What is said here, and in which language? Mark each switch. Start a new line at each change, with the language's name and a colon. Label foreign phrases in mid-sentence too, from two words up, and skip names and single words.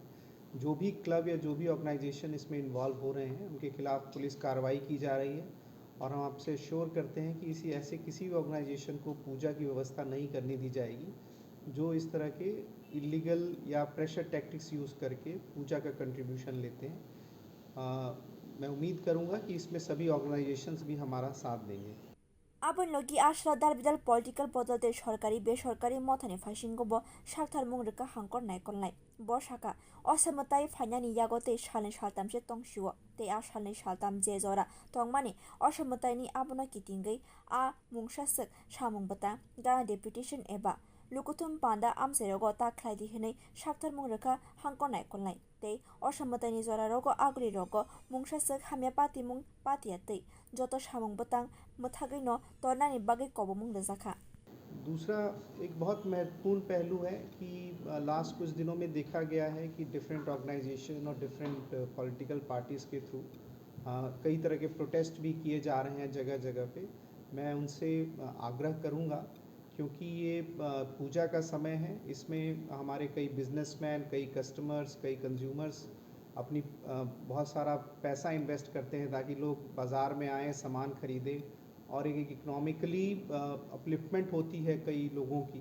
Hindi: जो भी क्लब या जो भी ऑर्गेनाइजेशन इसमें इन्वॉल्व हो रहे हैं उनके खिलाफ पुलिस कार्रवाई की जा रही है और हम आपसे श्योर करते हैं कि ऐसे किसी भी ऑर्गेनाइजेशन को पूजा की व्यवस्था नहीं करने दी जाएगी जो इस तरह के इलीगल या
English: pressure tactics use
Hindi: करके पूजा का कंट्रीब्यूशन लेते हैं। मैं उम्मीद करूंगा कि इसमें सभी ऑर्गेनाइजेशंस भी हमारा साथ देंगे।
Kok Borok: Abon logi ashra dalbidal political bodolte sorkari besorkari mothani fashingobo shakthar mungrika hangkor naikolnai bo shaka osamatai fainani yagote shalin shaltam se tongshuo te a shalin shaltam je jora tongmani osamatai ni abono kitingai a mungshasek shamungbata ga deputation eba lukutum panda amserogo ta khlaidi hinai shakthar mungrika hangkor naikolnai te osamatai jora rogo agri rogo mungshasek hamya pati mung patiatei joto shamungbata मथागई नो तोरनानी बागे कोबमुंग रजाखा।
Hindi: दूसरा एक बहुत महत्वपूर्ण पहलू है कि लास्ट कुछ दिनों में देखा गया है कि
English: different organisation
Hindi: और
English: different political parties
Hindi: के थ्रू कई तरह के प्रोटेस्ट भी किए जा रहे हैं जगह जगह पे। मैं उनसे आग्रह करूंगा क्योंकि ये पूजा का समय है, इसमें हमारे कई बिजनेसमैन, कई कस्टमर्स, कई कंज्यूमर्स अपनी बहुत सारा पैसा इन्वेस्ट करते हैं ताकि लोग बाज़ार में आएँ, सामान खरीदें और एक
English: economically upliftment
Hindi: होती है कई लोगों की।